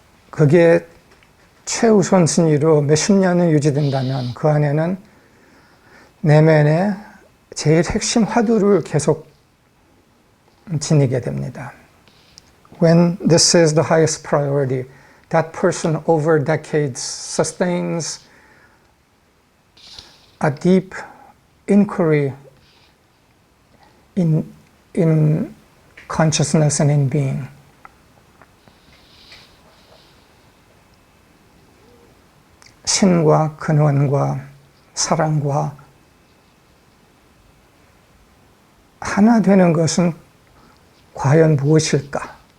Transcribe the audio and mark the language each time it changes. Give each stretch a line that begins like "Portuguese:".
Korean: 그게 최우선 순위로 몇십 년을 유지된다면 그 안에는 내면의 제일 핵심 화두를 계속 지니게 됩니다.
English: When this is the highest priority, that person over decades sustains a deep inquiry in consciousness and in being.
Korean: 신과 근원과 사랑과 하나 되는 것은 과연 무엇일까?